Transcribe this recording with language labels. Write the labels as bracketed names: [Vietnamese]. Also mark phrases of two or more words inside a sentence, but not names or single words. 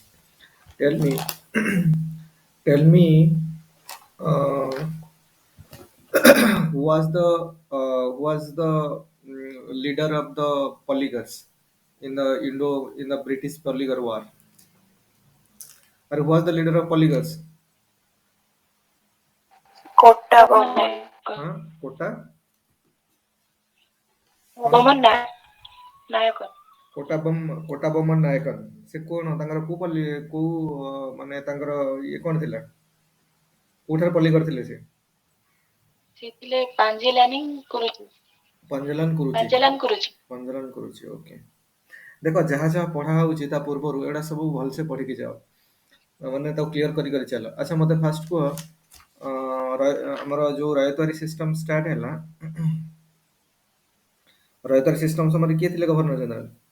[English] Tell me, tell me. Uh, who was the leader of the polygars in the British polygar war? Or who was the leader of polygars? Kota Boman. Huh? Kota Huh? Boman Nayakan. [Odia] କୋଟା ବୋମନ ନାୟକନ ସେ କଣ ତାଙ୍କର କୋଉ ମାନେ ତାଙ୍କର ଇଏ କଣ ଥିଲା କୋଉଠାରେ ପଲ୍ଲୀ କରିଥିଲେ ସେ ସେ ଥିଲେ ପାଞ୍ଜେଲାନି କରୁଛି ପଞ୍ଜଲାନ କରୁଛି ଓକେ ଦେଖ ଯାହା ଯାହା ପଢା ହଉଛି ତା ପୂର୍ବରୁ ଏଗୁଡା ସବୁ ଭଲସେ ପଢିକି ଯାଅ ମାନେ ତାକୁ କ୍ଲିୟର କରି କରି ଚାଲ ଆଚ୍ଛା ମତେ ଫାଷ୍ଟ କୁହ ଆମର ଯୋଉ ରୟତୱାରୀ [English] system start [Odia] ହେଲା ରୟତୱାରୀ ସିଷ୍ଟମ ସମୟରେ କିଏ ଥିଲେ [English] governor general